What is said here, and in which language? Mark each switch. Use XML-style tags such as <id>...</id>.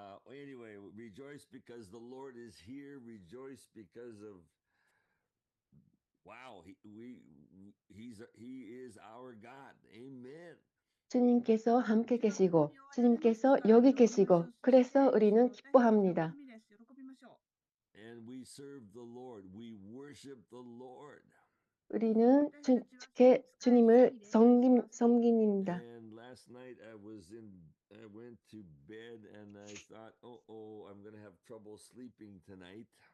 <en>Anyway, rejoice because the Lord is here. Rejoice because of wow, he is our God. Amen.</en> <ko>주님께서 함께 계시고 주님께서 여기 계시고 그래서 우리는 기뻐합니다.</ko> <ja>喜びましょう。</ja> <en>And we serve the Lord. We worship the Lord.</en> <ko>우리는 주님을 섬깁니다.</ko> <en>And last night I went to bed and I thought, I'm going to have trouble sleeping tonight.</en>